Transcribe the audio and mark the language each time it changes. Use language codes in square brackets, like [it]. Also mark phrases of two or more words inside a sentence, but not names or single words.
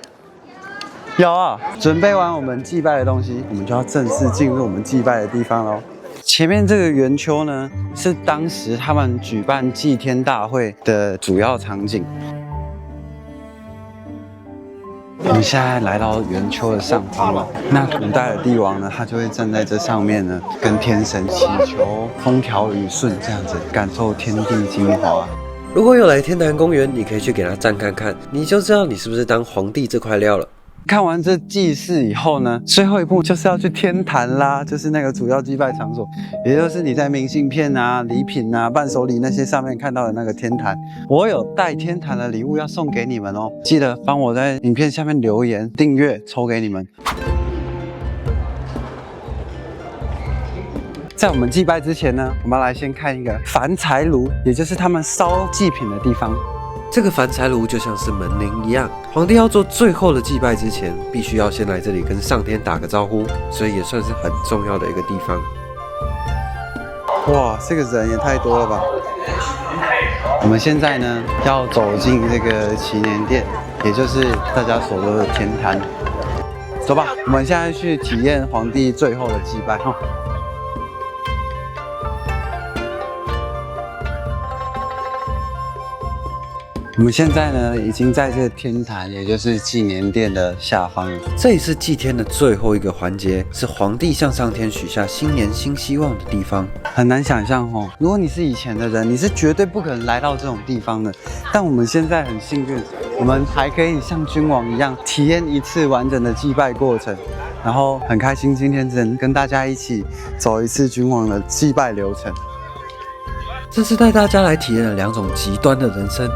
[zh] 有啊，準備完我們祭拜的東西，我們就要正式進入我們祭拜的地方嘍。前面這個圓丘呢，是當時他們舉辦祭天大會的主要場景。我們現在來到圓丘的上方了。那古代的帝王呢，他就會站在這上面呢，跟天神祈求風調雨順，這樣子感受天地精華。如果有來天壇公園，你可以去給他站看看，你就知道你是不是當皇帝這塊料了。看完這祭祀以後呢，最後一步就是要去天壇啦，就是那個主要祭拜場所，也就是你在明信片啊、禮品啊、伴手禮那些上面看到的那個天壇。我有帶天壇的禮物要送給你們哦，記得幫我在影片下面留言、訂閱，抽給你們。在我們祭拜之前呢，我們要來先看一個凡財爐，也就是他們燒祭品的地方。這個凡財爐就像是門鈴一樣，皇帝要做最後的祭拜之前，必須要先來這裡跟上天打個招呼，所以也算是很重要的一個地方。哇，這個人也太多了吧！我們現在呢要走進這個祈年殿，也就是大家所說的天壇。走吧，我們現在去體驗皇帝最後的祭拜哈。我們現在呢，已經在這個天壇，也就是祭年殿的下方了。這裡是祭天的最後一個環節，是皇帝向上天許下新年新希望的地方。很難想象哦，如果你是以前的人，你是絕對不可能來到這種地方的。但我們現在很幸運，我們還可以像君王一樣，體驗一次完整的祭拜過程。然後很開心，今天能跟大家一起走一次君王的祭拜流程。這次帶大家來體驗了兩種極端的人生。